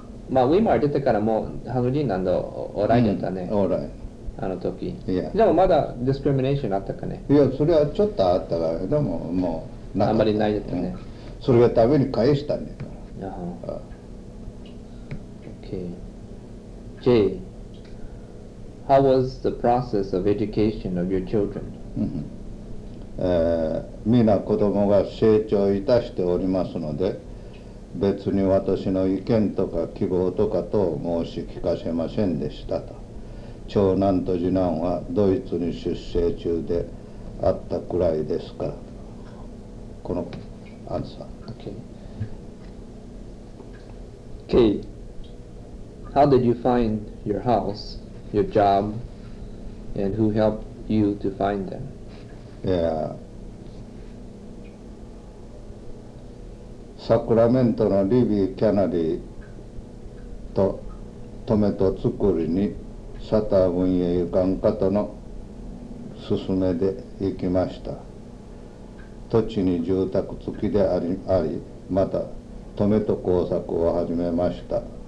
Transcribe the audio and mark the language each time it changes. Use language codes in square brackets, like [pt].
[ja] まあウィマー出てからもう白人なんだ、おらんやったね、うん、おらん、あの時。いや、でもまだディスクリミネーションあったかね。いや、それはちょっとあったから、でももうあんまりないやったね、うん、それがために返したね。あは、あ、 OK。 [en] JHow was the process of education of your children? Mm-hmm. [ja] 皆子供が成長いたしておりますので、別に私の意見とか希望とかと申し聞かせませんでしたと。長男と次男はドイツに出生中であったくらいですから。このアンサー。 [en] Okay. How did you find your house, your job, and who helped you to find them? [ja] サクラメントのリビー・キャナリーとトメトツクリにサター運営行かんかとの勧めで行きました。土地に住宅付きであり、またトメト工作を始めました。